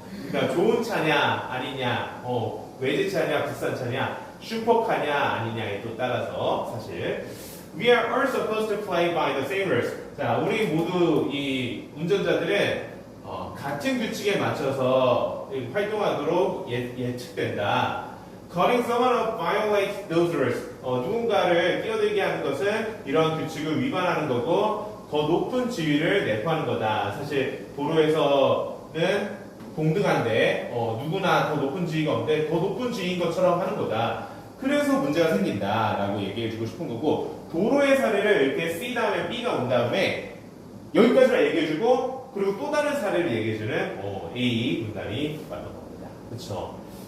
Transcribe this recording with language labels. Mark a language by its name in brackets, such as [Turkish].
[Korean] 그러니까 좋은 차냐 아니냐, 외제차냐 비싼 차냐, 슈퍼카냐 아니냐에 또 따라서 사실 [English] we are all supposed to play by the same rules. [Korean] 자, 우리 모두 이 운전자들은 같은 규칙에 맞춰서 활동하도록 예측된다. [English] Cutting someone off violates those rules. [Korean] 누군가를 끼어들게 하는 것은 이런 규칙을 위반하는 거고 더 높은 지위를 내포하는 거다. 사실 도로에서는 동등한데 누구나 더 높은 지위가 없는데 더 높은 지위인 것처럼 하는 거다. 그래서 문제가 생긴다라고 얘기해주고 싶은 거고 도로의 사례를 이렇게 C 다음에 B가 온 다음에 여기까지만 얘기해주고 그리고 또 다른 사례를 얘기해주는 A 문단이 맞는 겁니다. 그렇죠?